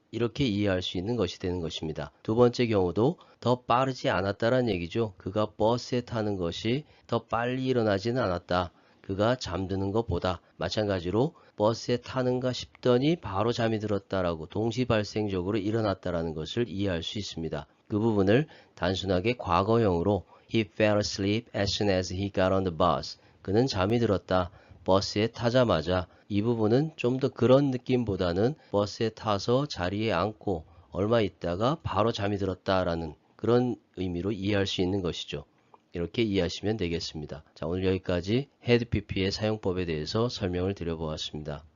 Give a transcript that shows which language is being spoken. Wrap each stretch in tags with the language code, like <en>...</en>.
<ko>이렇게 이해할 수 있는 것이 되는 것입니다. 두 번째 경우도 더 빠르지 않았다는 얘기죠. 그가 버스에 타는 것이 더 빨리 일어나지는 않았다. 그가 잠드는 것보다 마찬가지로 버스에 타는가 싶더니 바로 잠이 들었다라고 동시발생적으로 일어났다라는 것을 이해할 수 있습니다. 그 부분을 단순하게 과거형으로</ko> <en>He fell asleep as soon as he got on the bus.</en> <ko>그는 잠이 들었다. 버스에 타자마자. 이 부분은 좀 더 그런 느낌보다는 버스에 타서 자리에 앉고 얼마 있다가 바로 잠이 들었다라는 그런 의미로 이해할 수 있는 것이죠. 이렇게 이해하시면 되겠습니다. 자, 오늘 여기까지 헤드 PP의 사용법에 대해서 설명을 드려보았습니다.</ko>